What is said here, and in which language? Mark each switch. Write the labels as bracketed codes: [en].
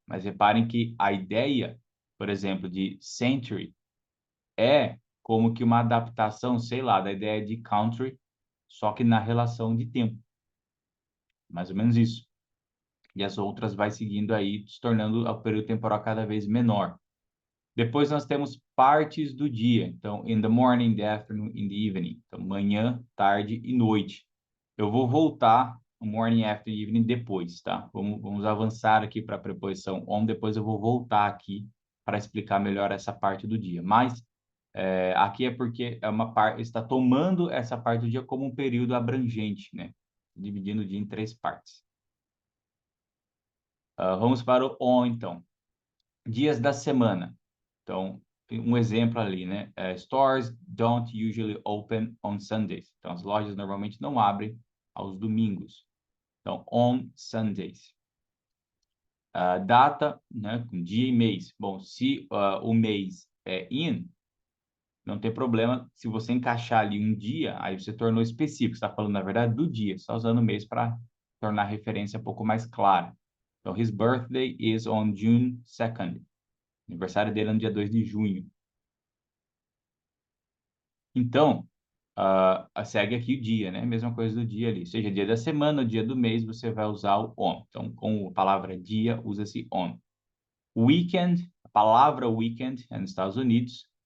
[pt] Mas reparem que a ideia, por exemplo, de century é como que uma adaptação, sei lá, da ideia de country, só que na relação de tempo. Mais ou menos isso. E as outras vai seguindo aí, se tornando o período temporal cada vez menor. Depois nós temos partes do dia. [en] Então, in the morning, the afternoon, in the evening. [pt] Então, manhã, tarde e noite. Eu vou voltar o morning, afternoon, evening depois, tá? Vamos avançar aqui para a preposição on, depois eu vou voltar aqui para explicar melhor essa parte do dia. Mas aqui é porque é uma parte, está tomando essa parte do dia como um período abrangente, né? Dividindo o dia em três partes. Vamos para o on, então. Dias da semana. Então, um exemplo ali, né? [en] Stores don't usually open on Sundays. [pt] Então, as lojas normalmente não abrem aos domingos. Então, [en] on Sundays. [pt] Data, né? Com dia e mês. Bom, se o mês é in, não tem problema. Se você encaixar ali um dia, aí você tornou específico. Você está falando, na verdade, do dia. Só usando o mês para tornar a referência um pouco mais clara. [en] Então, his birthday is on June 2nd. [pt] Aniversário dele é no dia 2 de junho. Então, segue aqui o dia, né? Mesma coisa do dia ali. Seja dia da semana, dia do mês, você vai usar o on. Então, com a palavra dia, usa-se on. Weekend, a palavra weekend é nos Estados Unidos.